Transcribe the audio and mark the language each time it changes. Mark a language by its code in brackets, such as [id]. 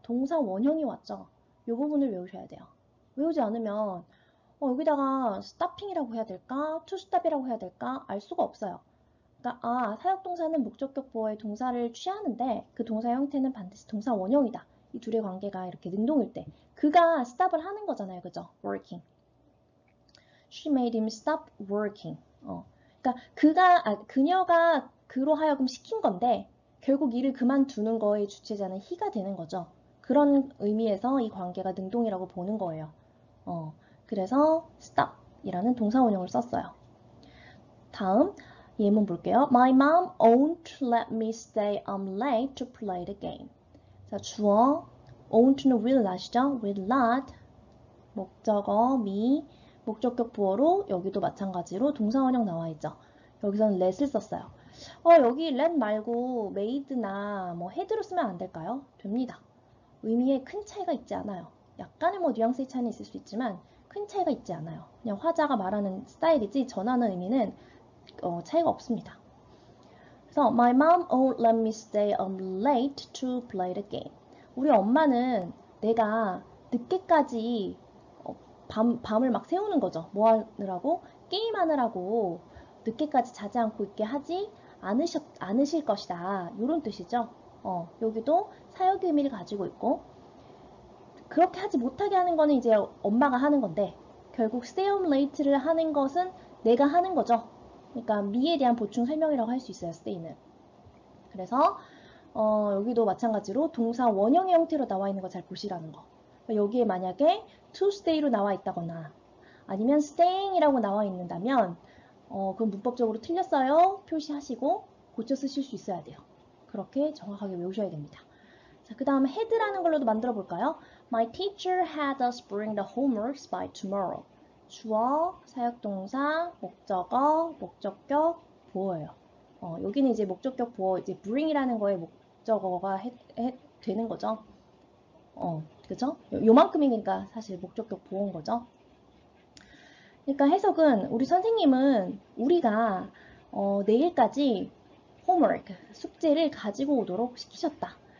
[ko] 동사 원형이 왔죠? 이 부분을 외우셔야 돼요. 외우지 않으면 여기다가 stopping이라고 해야 될까? to stop이라고 해야 될까? 알 수가 없어요. 그러니까 사역동사는 목적격 보어의 동사를 취하는데 그 동사 형태는 반드시 동사 원형이다. 이 둘의 관계가 이렇게 능동일 때 그가 stop을 하는 거잖아요. 그죠? working. [en] She made him stop working. [ko] 그러니까 그녀가 그로 하여금 시킨 건데 결국 일을 그만두는 거의 주체자는 he가 되는 거죠. 그런 의미에서 이 관계가 능동이라고 보는 거예요. 그래서 stop 이라는 동사 원형을 썼어요. 다음 예문 볼게요. [en] My mom won't let me stay late to play the game. [ko] 자, 주어 won't는 will not이죠. will not 목적어 me 목적격 보어로 여기도 마찬가지로 동사 원형 나와 있죠. 여기서는 let을 썼어요. 여기 let 말고 made나 뭐 had로 쓰면 안 될까요? 됩니다. 의미에 큰 차이가 있지 않아요. 약간의 뉘앙스의 차이는 있을 수 있지만 큰 차이가 있지 않아요. 그냥 화자가 말하는 스타일이지 전하는 의미는 차이가 없습니다. [en] 그래서 My mom won't let me stay late to play the game. [ko] 우리 엄마는 내가 늦게까지 밤을 막 새우는 거죠. 뭐 하느라고? 게임하느라고 늦게까지 자지 않고 있게 하지 않으실 것이다. 이런 뜻이죠. 여기도 사역의 의미를 가지고 있고 그렇게 하지 못하게 하는 거는 이제 엄마가 하는 건데 결국 stay up late를 하는 것은 내가 하는 거죠. 그러니까 me에 대한 보충 설명이라고 할 수 있어요. stay는. 그래서 여기도 마찬가지로 동사 원형의 형태로 나와 있는 거 잘 보시라는 거. 여기에 만약에 to stay로 나와 있다거나 아니면 staying이라고 나와 있는다면 그건 문법적으로 틀렸어요. 표시하시고 고쳐 쓰실 수 있어야 돼요. 그렇게 정확하게 외우셔야 됩니다. 자, 그 다음에 had라는 걸로도 만들어 볼까요? [en] My teacher had us bring the homeworks by tomorrow. [ko] 주어, 사역동사, 목적어, 목적격, 보어예요. 여기는 이제 목적격 보어, 이제 bring이라는 거에 목적어가 되는 거죠. 그죠? 요만큼이니까 사실 목적격 보어인 거죠. 그러니까 해석은 우리 선생님은 우리가 내일까지 homework, 숙제를 가지고 오도록 시키셨다.